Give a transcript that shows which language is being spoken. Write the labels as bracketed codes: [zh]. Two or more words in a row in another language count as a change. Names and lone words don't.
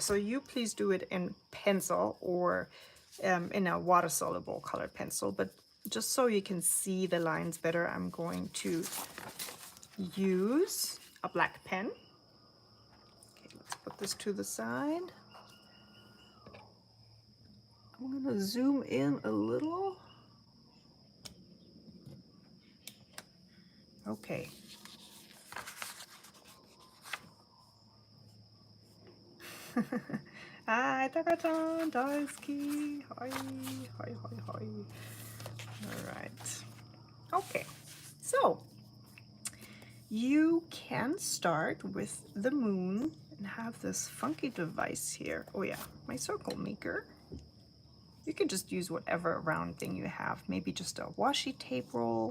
[en] So you please do it in pencil or in a water-soluble colored pencil. But just so you can see the lines better, I'm going to use a black pen. Okay, let's put this to the side. I'm going to zoom in a little. Okay. Hi, Taka-chan, Daisuki. Hi, hi, hi, hi. All right. Okay, so you can start with the moon and have this funky device here. Oh yeah, my circle maker. You can just use whatever round thing you have, maybe just a washi tape roll.